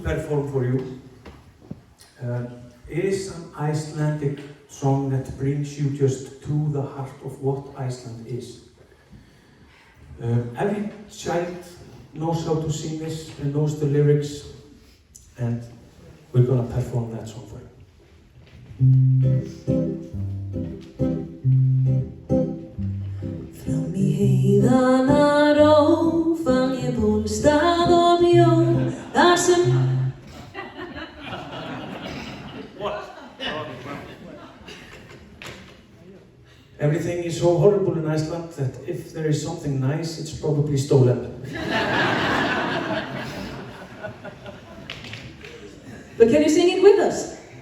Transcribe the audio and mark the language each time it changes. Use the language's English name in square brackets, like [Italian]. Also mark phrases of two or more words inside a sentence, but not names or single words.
[English] perform for you is an Icelandic song that brings you just to the heart of what Iceland is. Every child knows how to sing this and knows the lyrics, and we're gonna perform that song for you. [Icelandic] Fram í heiðana ró fann ég bólstað og bjó þar sem [English] Everything is so horrible in Iceland that if there is something nice, it's probably stolen. But can you sing it with us?